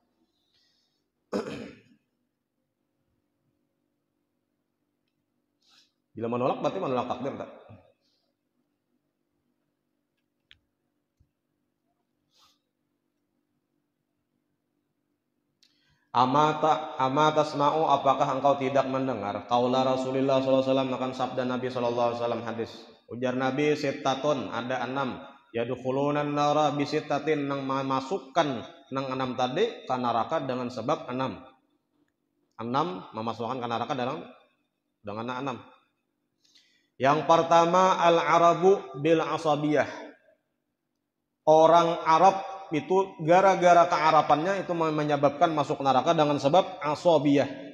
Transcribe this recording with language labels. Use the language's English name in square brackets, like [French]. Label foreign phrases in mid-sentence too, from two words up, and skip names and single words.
[Indonesian] bila menolak berarti menolak takdir tak [Arabic] أما تسمع [Indonesian] apakah engkau tidak mendengar [Arabic] قول رسول الله صلى الله عليه [Indonesian] wasallam akan sabda Nabi [Arabic] صلى الله عليه وسلم [Indonesian] hadis ujar Nabi sittatun ada 6 [Arabic] يدخلون النار بستة [Indonesian] nang memasukkan nang 6 tadi ka neraka dengan sebab 6 memasukkan ke neraka dengan 6 yang pertama [Arabic] العرب بالعصبية [Indonesian] orang Arab itu gara-gara kearapannya itu menyebabkan masuk neraka dengan sebab asabiyah.